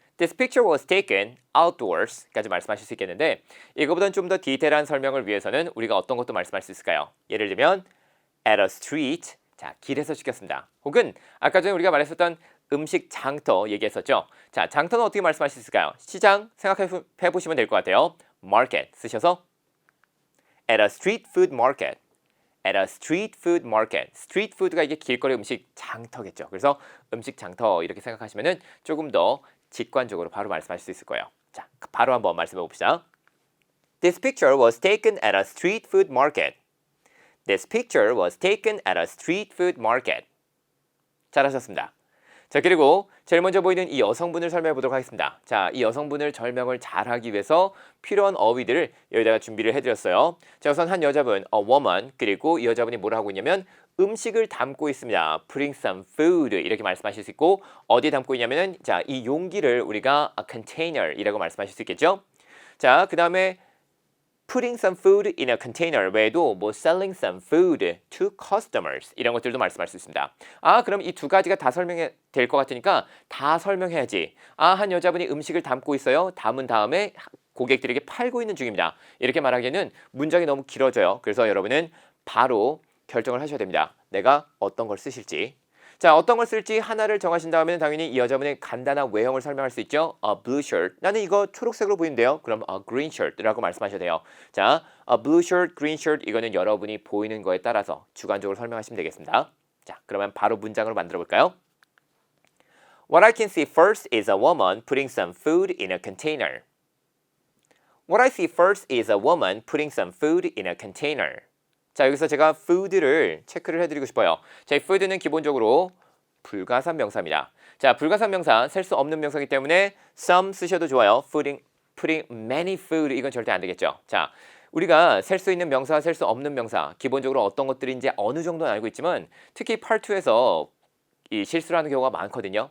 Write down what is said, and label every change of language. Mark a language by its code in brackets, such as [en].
[en] This picture was taken outdoors [ko] 까지 말씀하실 수 있겠는데 이거보다는 좀 더 디테일한 설명을 위해서는 우리가 어떤 것도 말씀할 수 있을까요? 예를 들면 [en] at a street, [ko] 자, 길에서 찍혔습니다. 혹은 아까 전에 우리가 말했었던 음식 장터 얘기했었죠. 자, 장터는 어떻게 말씀하실 수 있을까요? 시장 생각해 보시면 될 것 같아요. [en] market [ko] 쓰셔서 [en] at a street food market. at a street food market. [ko] street food가 이게 길거리 음식 장터겠죠. 그래서 음식 장터 이렇게 생각하시면은 조금 더 직관적으로 바로 말씀하실 수 있을 거예요. 자, 바로 한번 말씀해 봅시다. [en] This picture was taken at a street food market. This picture was taken at a street food market. [ko] 잘하셨습니다. 자, 그리고 제일 먼저 보이는 이 여성분을 설명해 보도록 하겠습니다. 자, 이 여성분을 설명을 잘하기 위해서 필요한 어휘들을 여기다가 준비를 해드렸어요. 자, 우선 한 여자분, [en] a woman, [ko] 그리고 이 여자분이 뭘 하고 있냐면 음식을 담고 있습니다. [en] Putting some food [ko] 이렇게 말씀하실 수 있고 어디에 담고 있냐면은 자, 이 용기를 우리가 a container이라고 말씀하실 수 있겠죠. 자, 그 다음에 [en] putting some food in a container [ko] 외에도 뭐 [en] selling some food to customers [ko] 이런 것들도 말씀할 수 있습니다. 아, 그럼 이 두 가지가 다 설명이 될 것 같으니까 다 설명해야지. 아, 한 여자분이 음식을 담고 있어요. 담은 다음에 고객들에게 팔고 있는 중입니다. 이렇게 말하기에는 문장이 너무 길어져요. 그래서 여러분은 바로 결정을 하셔야 됩니다. 내가 어떤 걸 쓰실지. 자, 어떤 걸 쓸지 하나를 정하신 다음에는 당연히 이 여자분의 간단한 외형을 설명할 수 있죠. [en] A blue shirt. [ko] 나는 이거 초록색으로 보이는데요. 그럼 [en] a green shirt [ko] 라고 말씀하셔야 돼요. 자, a blue shirt, green shirt 이거는 여러분이 보이는 거에 따라서 주관적으로 설명하시면 되겠습니다. 자, 그러면 바로 문장으로 만들어 볼까요? [en] What I can see first is a woman putting some food in a container. What I see first is a woman putting some food in a container. [ko] 자, 여기서 제가 food를 체크를 해드리고 싶어요. 자, 이 food는 기본적으로 불가산 명사입니다. 자, 불가산 명사, 셀 수 없는 명사이기 때문에 some 쓰셔도 좋아요. [en] putting many food [ko] 이건 절대 안 되겠죠. 자, 우리가 셀 수 있는 명사, 셀 수 없는 명사, 기본적으로 어떤 것들인지 어느 정도는 알고 있지만 특히 Part 2에서 이 실수를 하는 경우가 많거든요.